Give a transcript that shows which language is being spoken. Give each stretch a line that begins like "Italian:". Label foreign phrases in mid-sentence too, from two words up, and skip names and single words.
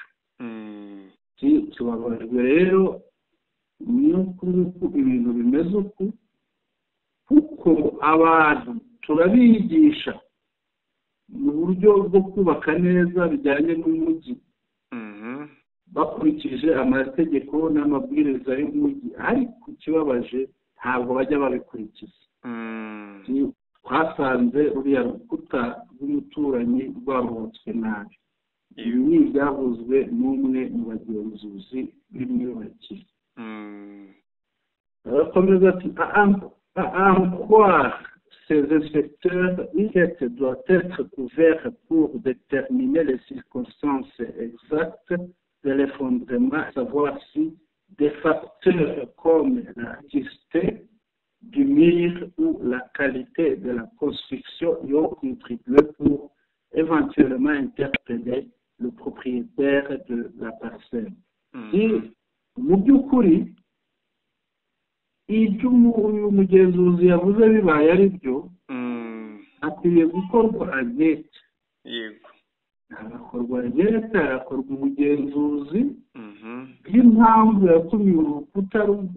Kinyarwanda: Kibabajwe rero nuko ibintu bimeze uku, kuko abantu turabigisha mu buryo bwo kubaka neza bijyanye n'umujyi bakurikije amategeko n'amabwiriza y'umujyi, ariko ikibabaje ntabwo bajya babikurikiza. Twasanze uriya rukuta rw'umuturanyi rwarubatswe nabi. Ibi ni ibyavuzwe n'umwe mu bagenzuzi b'imyubakire. Arakomeza ati
French: encore ces inspecteurs, l'enquête doit être ouverte pour déterminer les circonstances exactes de l'effondrement, savoir si des facteurs comme la quantité du mur ou la qualité de la construction y ont contribué pour éventuellement interpeller le propriétaire de la parcelle.
Kinyarwanda: Mu by'ukuri ibyo umugenzuzi yavuze bibaye ari byo, akwiye gukorwa ankete. Yego. Hagakorwa ankete, hagakorwa ubugenzuzi bw'impamvu yatumye urukuta rugwa.